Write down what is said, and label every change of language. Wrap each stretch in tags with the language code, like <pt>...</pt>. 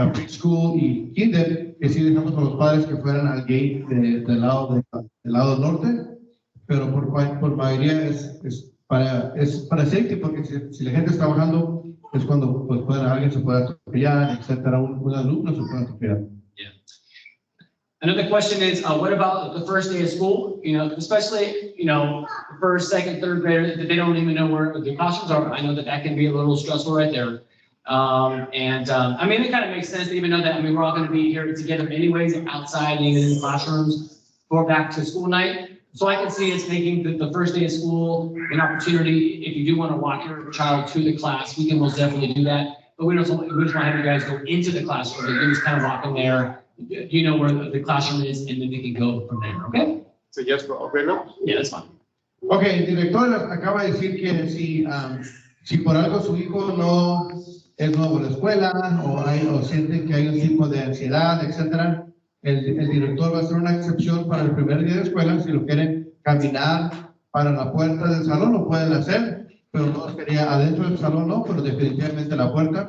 <es>preschool y kinder, que sí dejamos a los padres que fueran al gate del lado norte, pero por mayoría es para safety, porque si la gente está bajando, es cuando pues, alguien se puede atropellar, etcétera, un alumno se puede atropellar.</es> <en>Another question is, what about the first day of school? You know, especially, you know, first, second, third grader, they don't even know where the classrooms are. I know that can be a little stressful right there. I mean, it kind of makes sense to even know that, I mean, we're all going to be here together anyways, outside, even in the classrooms, for back to school night. So I can see it's making the first day of school an opportunity. If you do want to walk your child to the class, we can most definitely do that. But we just want to have you guys go into the classroom. You can just kind of walk in there. You know where the classroom is, and then they can go from there, okay? So yes for all grade levels? Yeah, that's fine.</en> <es>Okay, el director acaba de decir que si por algo su hijo no es nuevo en la escuela o sienten que hay un tipo de ansiedad, etcétera, el director va a hacer una excepción para el primer día de escuela. Si lo quieren caminar para la puerta del salón, lo pueden hacer, pero no quería adentro del salón, no, pero definitivamente la puerta.</es>